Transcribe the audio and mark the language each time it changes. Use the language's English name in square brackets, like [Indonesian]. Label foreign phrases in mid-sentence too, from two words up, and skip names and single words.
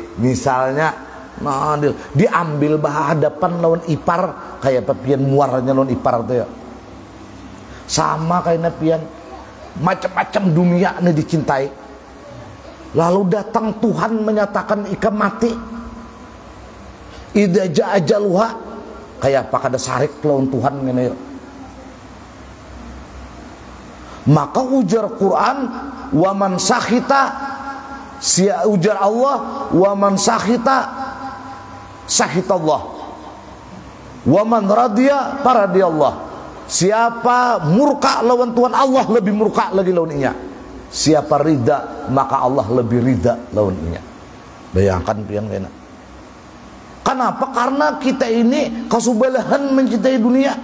[Banjar] Misalnya, nah, diambil bahadapan lawan ipar kayak pian muaranya lawan ipar tuh ya. Sama kayak pian macam-macam dunia nih dicintai. Lalu datang Tuhan menyatakan ikam mati. [Arabic] Idza jaa ajaluha [Banjar] kayak apa kada sarik lawan Tuhan ngene ya. Maka ujar Quran, [Arabic] wa man sakhita, [Banjar] ujar Allah, [Arabic] wa man sakhita sakhitallah, wa man radiya faradiyallah. [Banjar] Siapa murka lawan Tuhan, Allah lebih murka lagi lawan inya. Siapa rida, maka Allah lebih rida lawan inya. Bayangkan pian kena. Kenapa? Karena kita ini kasubalahan mencintai dunia.